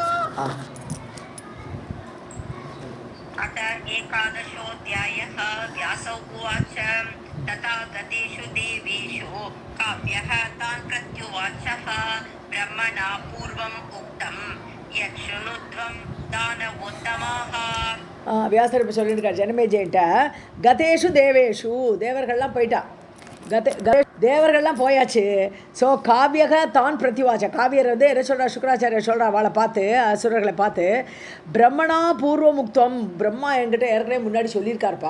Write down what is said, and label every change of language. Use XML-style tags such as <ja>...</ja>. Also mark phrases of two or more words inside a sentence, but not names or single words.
<sa>अथ एकादशोऽध्यायः. व्यास उवाच तथा गतेषु देवेषु काव्यः तान् प्रत्युवाचः ब्रह्मणा पूर्वम् उक्तं यक्षुनुध्वं दानवोत्तमाः.</sa> <ta>வியாசர் இப்போ சொல்லியிருக்கார் ஜனமேஜயிட்ட</ta> <sa>गतेषु देवेषु</sa> <ta>தேவர்கள்லாம் போயிட்டா. தேவர்கள்லாம் போயாச்சு. ஸோ</ta> <sa>काव्यः तान् प्रत्युवाच</sa> <ta>காவியர் வந்து என்ன சொல்கிறா சுக்ராச்சாரியர் சொல்கிறா அவளை பார்த்து அசுரர்களை பார்த்து</ta> <sa>ब्रह्मणा पूर्वम् उक्तम्</sa> <ta>பிரம்மா என்கிட்ட ஏற்கனவே முன்னாடி சொல்லியிருக்காருப்பா.</ta>